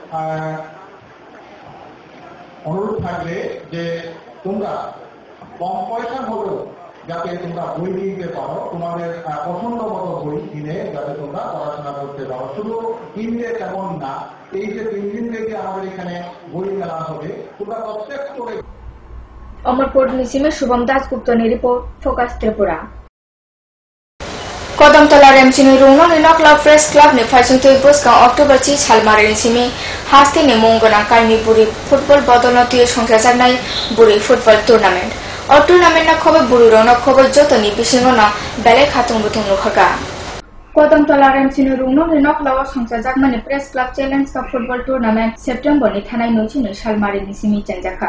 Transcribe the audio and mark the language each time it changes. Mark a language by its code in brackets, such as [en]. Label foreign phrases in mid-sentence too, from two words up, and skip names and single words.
[bn] অনুরোধ থাকবে যে তোমরা কম পয়সা হলেও যাতে তোমরা বই কিনতে পারো তোমাদের পছন্দ মতো বই কিনে যাতে তোমরা পড়াশোনা করতে পারো শুধু কিনতে তেমন না এই যে 3 দিন থেকে আমাদের এখানে বই মেলা হবে তোমরা প্রত্যেক করে [trp] Omorpur Nisime Shubham Dasgupta ni report Focus Tripura Kodamtala Remchi ni Rungno ni Noklau Press Club ni Faisintui Buska October Chi Chalmari Nisime Hasti ni Mongona Kaimi Buri Football Bodolatiye Songchajaknai Buri Football Tournament O tournament na khobe buri rona khobe jotoni bisingo na belai khatung butung lukhaka Kodamtola Ramsino Runo Nokla Songsa Mani Press Club [en] Challenge Cup Football Tournament [trp] September ni Thanai Nochino Shalmari Nisimi Chanjaka.